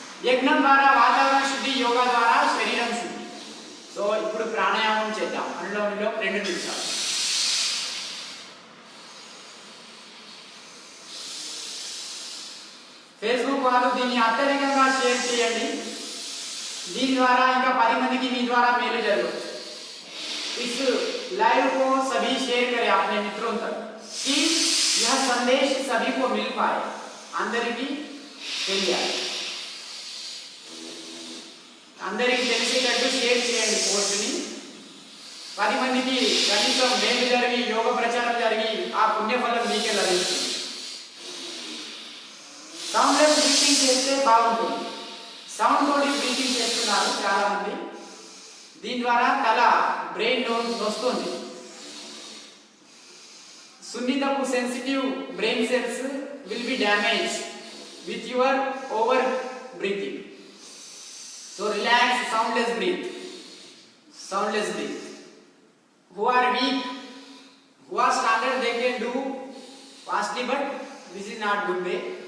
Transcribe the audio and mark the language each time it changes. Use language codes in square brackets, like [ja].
[te] యజ్ఞం ద్వారా వాతావరణ శుద్ధి, యోగా ద్వారా శరీరం శుద్ధి. సో ఇప్పుడు ప్రాణాయామం చేద్దాం. అనులోమ విలోమ 2 నిమిషాలు. ఫేస్బుక్ వాళ్ళు దీన్ని అత్యధికంగా షేర్ చేయండి. దీని ద్వారా ఇంకా 10 మందికి మీ ద్వారా [hi] मेल जरूर इस लाइव को सभी शेयर करें अपने मित्रों तक कि यह संदेश सभी को मिल पाए. [te] అందరికీ తెలియాలి, అందరికీ తెలిసేటట్టు షేర్ చేయండి పోస్ట్ని. 10 మందికి కనీసం మేలు జరిగి యోగ ప్రచారం జరిగి ఆ పుణ్యఫలం మీకే లభిస్తుంది. సౌండ్లెస్ బ్రీతింగ్ చేస్తే బాగుంటుంది. సౌండ్ తోటి బ్రీతింగ్ చేస్తున్నారు చాలా మంది. దీని ద్వారా తల brain నొస్తుంది. సున్నితపు [en] Sensitive brain cells will be damage with your over breathing. So relax, soundless breathe. Soundless breathe. Who are weak, who are standard, they can do fastly, but this is not good way.